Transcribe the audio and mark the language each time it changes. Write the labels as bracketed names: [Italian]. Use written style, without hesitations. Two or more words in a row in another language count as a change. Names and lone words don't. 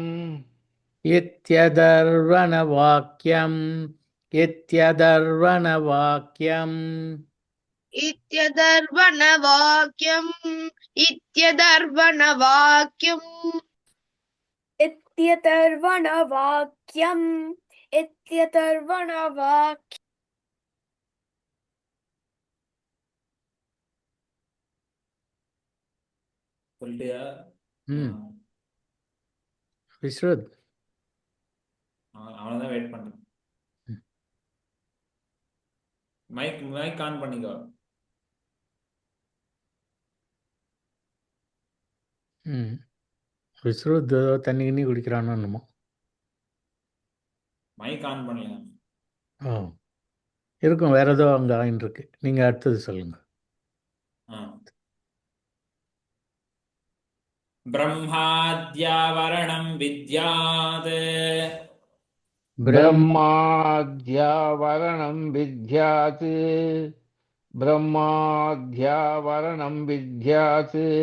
[Sanskrit] इत्यदर्वणवाक्यम् इत्यदर्वणवाक्यम् इत्यदर्वणवाक्यम् इत्यदर्वणवाक्यम् इत्यतर्वणवाक्यम् इत्यतर्वणवाक्यम् [Tamil] சொல்லிட்டியா விஸ்ருத் அவனை தான் வெயிட் பண்றேன். [English] mic on [Tamil] பண்ணிக்கோ. விஸ்ருத் ஏதோ தண்ணி கிண்ணி குடிக்கிறானோ என்னமோ. [English] mic on [Tamil] பண்ணல. ஓ இருக்கும், வேற ஏதோ அங்கே ஆயின் இருக்கு. நீங்கள் அடுத்தது சொல்லுங்க. [Sanskrit] ब्रह्माद्यावरणं विद्यात् ब्रह्माद्यावरणं विद्यात् ब्रह्माद्यावरणं विद्यात्